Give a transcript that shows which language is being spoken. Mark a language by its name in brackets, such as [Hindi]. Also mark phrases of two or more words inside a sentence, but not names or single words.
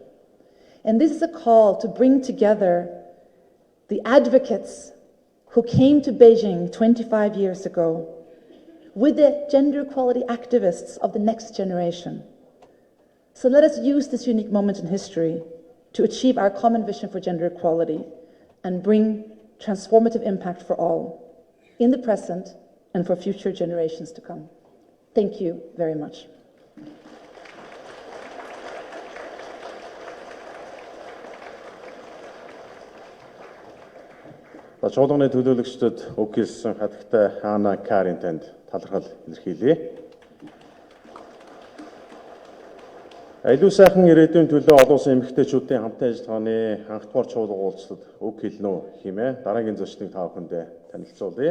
[English] And this is a call to bring together the advocates who came to Beijing 25 years ago with the gender equality activists of the next generation. So let us use this unique moment in history to achieve our common vision for gender equality and bring transformative impact for all, in the present and for future generations to come. Thank you very much. [Mongolian] Чуулганы төлөөлөгчдөд үг хэлсэн хатагтай Ана Карин танд талархал илэрхийлье. Илүү сайхан ирээдүйн төлөө олон улсын эмэгтэйчүүдийн хамтын ажиллагааны анхдугаар чуулга уулзалт үг хэлнэ үү хэмээн дараагийн зочныг та бүхэндээ танилцуулъя.